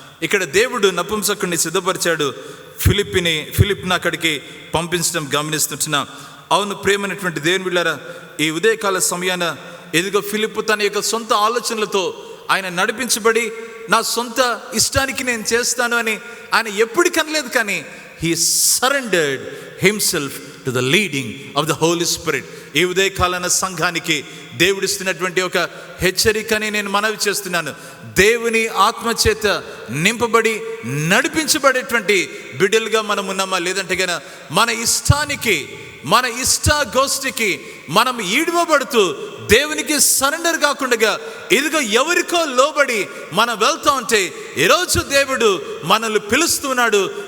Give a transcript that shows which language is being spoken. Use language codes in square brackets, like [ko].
[te] ఇక్కడ దేవుడు నపుంసకుడిని సిద్ధపరిచాడు, ఫిలిప్ని అక్కడికి పంపించడం గమనిస్తున్నాం. అవును ప్రేమైనటువంటి దేవుని బిడ్డలారా, ఈ ఉదయకాల సమయాన ఎదుగో ఫిలిప్పు తన యొక్క సొంత ఆలోచనలతో ఆయన నడిపించబడి నా సొంత ఇష్టానికి నేను చేస్తాను అని ఆయన ఎప్పుడు కనలేదు. [en] కానీ he surrendered himself to the leading of the Holy Spirit. [te] ఈ ఉదయకాలన సంఘానికి దేవుడిస్తున్నటువంటి ఒక హెచ్చరికని నేను మనవి చేస్తున్నాను. దేవుని ఆత్మచేత నింపబడి నడిపించబడేటువంటి బిడ్డలుగా మనం ఉన్నామా? లేదంటే గన మన ఇష్టానికి, మన ఇష్టాగోష్ఠికి మనం ఈడవబడుతూ దేవునికి సరెండర్ కాకుండా ఇదిగో ఎవరికో లోబడి మనం వెళ్తా ఉంటే ఈరోజు దేవుడు మనల్ని పిలుస్తున్నాడు.